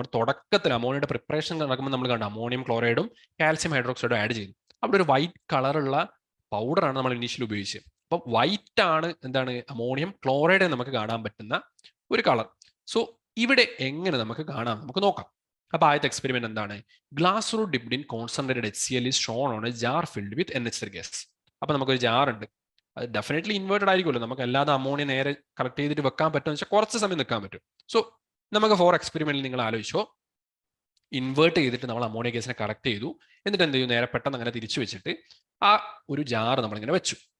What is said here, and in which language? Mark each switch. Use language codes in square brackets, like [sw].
[ml] നമ്മൾ തുടക്കത്തിൽ അമോണിയയുടെ പ്രിപ്പറേഷൻ നടക്കുമ്പോൾ നമ്മൾ കണ്ടു അമോണിയം ക്ലോറൈഡും കാൽസ്യം ഹൈഡ്രോക്സൈഡും ആഡ് ചെയ്തു. അവിടെ ഒരു വൈറ്റ് കളറുള്ള പൗഡറാണ് നമ്മൾ ഇനീഷ്യൽ ഉപയോഗിച്ചത്. അപ്പം വൈറ്റ് ആണ് എന്താണ്? അമോണിയം ക്ലോറൈഡ് നമുക്ക് കാണാൻ പറ്റുന്ന ഒരു കളർ. സോ ഇവിടെ എങ്ങനെ നമുക്ക് കാണാം? നമുക്ക് നോക്കാം. അപ്പൊ ആദ്യത്തെ എക്സ്പെരിമെന്റ് എന്താണ്? [en] Glass rod dipped in concentrated HCl is shown on a jar filled with NH3 gas. [ml] അപ്പൊ നമുക്കൊരു ജാർ ഉണ്ട്, അത് ഡെഫിനറ്റ്ലി ഇൻവേർട്ടഡ് ആയിരിക്കുമല്ലോ. നമുക്ക് അല്ലാതെ അമോണിയ നേരെ കളക്ട് ചെയ്തിട്ട് വെക്കാൻ പറ്റുമെന്ന് വെച്ചാൽ കുറച്ച് സമയം നിൽക്കാൻ പറ്റും. സോ നമുക്ക് ഫോർ എക്സ്പെരിമെന്റിൽ നിങ്ങൾ ആലോചിച്ചോ, ഇൻവേർട്ട് ചെയ്തിട്ട് നമ്മൾ അമോണിയ ഗ്യാസിനെ കളക്ട് ചെയ്തു. എന്നിട്ട് എന്ത് ചെയ്തു? നേരെ പെട്ടെന്ന് അങ്ങനെ തിരിച്ചു വെച്ചിട്ട് ആ ഒരു ജാർ നമ്മളിങ്ങനെ വെച്ചു.